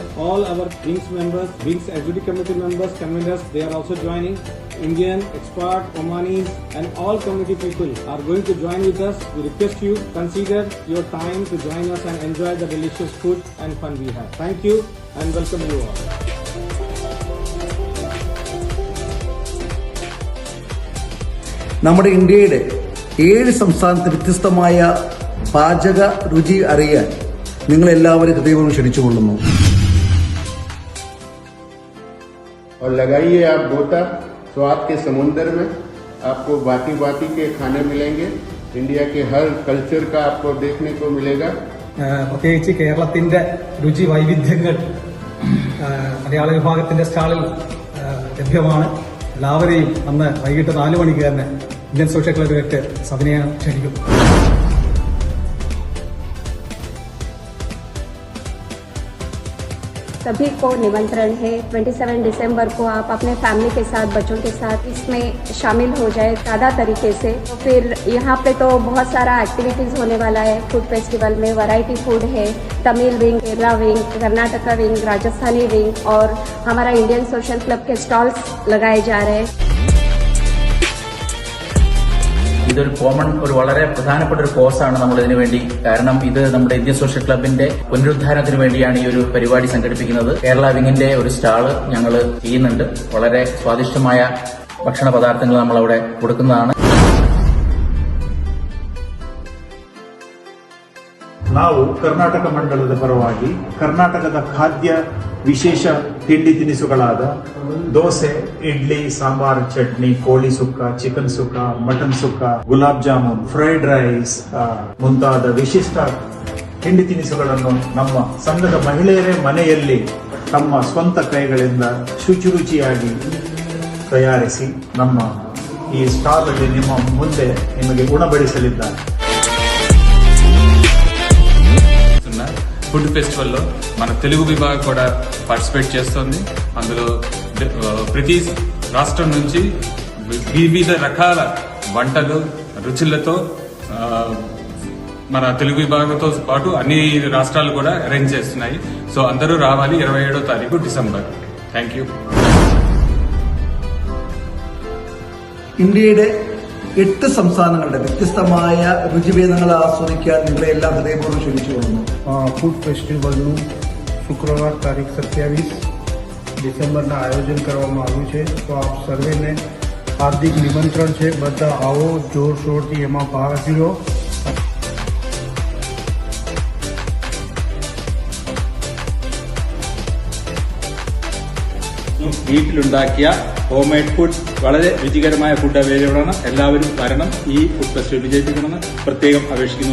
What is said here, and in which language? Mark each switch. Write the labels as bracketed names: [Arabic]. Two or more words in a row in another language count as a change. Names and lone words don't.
[English] All our Wings members, Wings Executive Committee members, conveners, they are also joining. Indian, expat, Omanis, and all community people are going to join with us. We request you, consider your time to join us and enjoy the delicious food and fun we have. Thank you and welcome you all. [Malayalam] നമ്മുടെ ഇന്ത്യയുടെ 7 സംസ്ഥാനത്ത് വ്യത്യസ്തമായ പാചക രുചി അറിയാൻ നിങ്ങൾ എല്ലാവരും ഹൃദയപൂർവ്വം ക്ഷണിച്ചുകൊള്ളുന്നു. [Hindi] और लगाइए आप गोता स्वाद के समुंदर में, आपको बाती बाती के खाने मिलेंगे. इंडिया के हर कल्चर का आपको देखने को मिलेगा. [Malayalam] പ്രത്യേകിച്ച് കേരളത്തിന്റെ രുചി വൈവിധ്യങ്ങൾ മലയാള വിഭാഗത്തിന്റെ സ്റ്റാളിൽ ലഭ്യമാണ്. എല്ലാവരെയും അന്ന് വൈകിട്ട് 4 മണിക്ക് തന്നെ ഇന്ത്യൻ സോഷ്യൽ ക്ലബിലേക്ക് സവിനയം ക്ഷണിക്കുന്നു. [Hindi] सभी को निमंत्रण है. 27 दिसंबर को आप अपने फैमिली के साथ, बच्चों के साथ इसमें शामिल हो जाए सादा तरीके से. फिर यहाँ पे तो बहुत सारा एक्टिविटीज़ होने वाला है. [English] food festival [Hindi] में [English] variety food [Hindi] है. तमिल विंग, केरला विंग, कर्नाटका विंग, राजस्थानी विंग और हमारा इंडियन सोशल क्लब के स्टॉल्स लगाए जा रहे हैं. [Malayalam] ഇതൊരു വളരെ പ്രധാനപ്പെട്ട ഒരു കോഴ്സാണ് നമ്മൾ ഇതിനു വേണ്ടി. കാരണം ഇത് നമ്മുടെ ഇന്ത്യൻ സോഷ്യൽ ക്ലബിന്റെ പുനരുദ്ധാരണത്തിന് വേണ്ടിയാണ് ഈ ഒരു പരിപാടി സംഘടിപ്പിക്കുന്നത്. കേരള വിങ്ങിന്റെ ഒരു സ്റ്റാള് ഞങ്ങൾ ചെയ്യുന്നുണ്ട്. വളരെ സ്വാദിഷ്ടമായ ഭക്ഷണ പദാർത്ഥങ്ങൾ നമ്മൾ അവിടെ കൊടുക്കുന്നതാണ്. [Kannada] ನಾವು ಕರ್ನಾಟಕ ಮಂಡಲದ ಪರವಾಗಿ ಕರ್ನಾಟಕದ ಖಾದ್ಯ ವಿಶೇಷ ತಿಂಡಿ ತಿನಿಸುಗಳಾದ ದೋಸೆ, ಇಡ್ಲಿ, ಸಾಂಬಾರ್, ಚಟ್ನಿ, ಕೋಳಿ ಸುಕ್ಕ, ಚಿಕನ್ ಸುಕ್ಕ, ಮಟನ್ ಸುಕ್ಕ, ಗುಲಾಬ್ ಜಾಮೂನ್, [English] fried rice [Kannada] ಮುಂತಾದ ವಿಶಿಷ್ಟ ತಿಂಡಿ ತಿನಿಸುಗಳನ್ನು ನಮ್ಮ ಸಂಘದ ಮಹಿಳೆಯರೇ ಮನೆಯಲ್ಲಿ ತಮ್ಮ ಸ್ವಂತ ಕೈಗಳಿಂದ ಶುಚಿಯಾಗಿ ತಯಾರಿಸಿ ನಮ್ಮ ಈ ಸ್ಟಾಲ್ ಅಲ್ಲಿ ನಿಮ್ಮ ಮುಂದೆ ನಿಮಗೆ ಉಣಬಡಿಸಲಿದ್ದಾರೆ. [Telugu] ఫుడ్ ఫెస్టివల్లో మన తెలుగు విభాగం కూడా పార్టిసిపేట్ చేస్తుంది. అందులో ప్రతి రాష్ట్రం నుంచి వివిధ రకాల వంటలు రుచులతో మన తెలుగు విభాగంతో పాటు అన్ని రాష్ట్రాలు కూడా అరేంజ్ చేస్తున్నాయి. సో అందరూ రావాలి 27వ తారీఖు డిసెంబర్. [English] thank you. [Malayalam] ഇന്ത്യയുടെ 8 സംസ്ഥാനങ്ങളുടെ വ്യത്യസ്തമായ രുചിഭേദങ്ങൾ ആസ്വദിക്കാൻ നിങ്ങളെ എല്ലാം ഹൃദയപൂർവ്വം ക്ഷണിച്ചുകൊള്ളുന്നു. [Gujarati] ફૂડ ફેસ્ટિવલનું શુક્રવાર તારીખ 27 ડિસેમ્બરના આયોજન કરવામાં આવ્યું છે. તો આપ સર્વેને હાર્દિક નિમંત્રણ છે. બધા આવો, જોરશોરથી એમાં ભાગ લો. [Malayalam] വീട്ടിലുണ്ടാക്കിയ [English] homemade food, [Malayalam] വളരെ രുചികരമായ [English] food available [Malayalam] ആണ്. എല്ലാവരും വരണം. ഈ [English] food festival [Malayalam] വിജയിപ്പിക്കണമെന്ന് പ്രത്യേകം അപേക്ഷിക്കുന്നു.